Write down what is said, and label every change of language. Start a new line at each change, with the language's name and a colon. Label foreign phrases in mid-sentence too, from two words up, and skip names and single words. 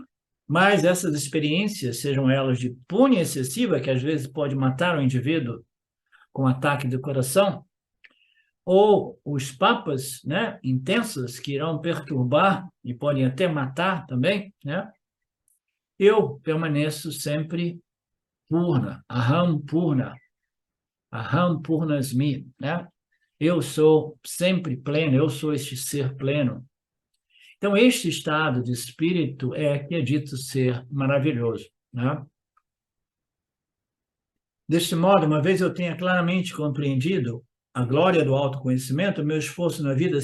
Portuguese: Mas essas experiências, sejam elas de púnia excessiva, que às vezes pode matar o indivíduo com ataque do coração, ou os papas, né, intensos, que irão perturbar e podem até matar também, né, eu permaneço sempre purna,
Sanskrit: aham purnasmi,
Portuguese: né? Eu sou sempre pleno, eu sou este ser pleno. Então, este estado de espírito é que é dito ser maravilhoso, né? Deste modo, uma vez eu tenha claramente compreendido a glória do autoconhecimento, meu esforço na vida